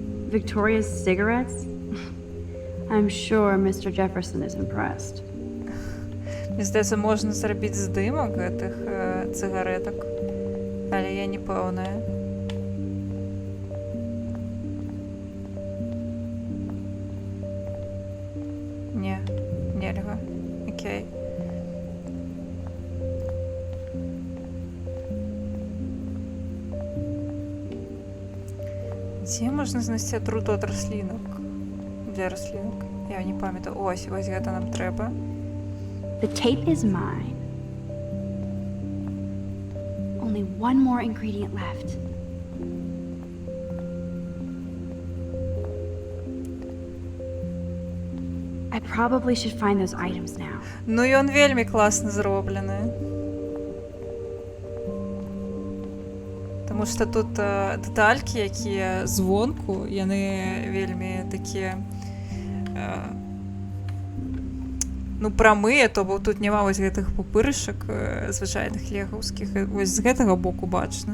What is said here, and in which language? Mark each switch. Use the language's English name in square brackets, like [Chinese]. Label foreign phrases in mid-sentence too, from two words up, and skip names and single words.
[English] Victoria's cigarettes? I'm sure Mr. Jefferson is impressed. [Ukrainian] Мені здається, можна зробити [Belarusian] здимок гэтых цыгареток, але я не пэўная. Не, нельга. Окей. Дзе можна знайсці атруту ад раслінак? Для раслінак? Я не памятаю. Ось гэта нам трэба. [English] The tape is mine. Only one more ingredient left. I probably should find those items now. [Belarusian] Ну і ён вельмі класна зроблены. Таму што тут дэталькі, якія звонку, яны вельмі такія ну прамыя, то бо тут няма вось гэтых пупырышак звычайных легаўскіх, вось з гэтага боку бачна.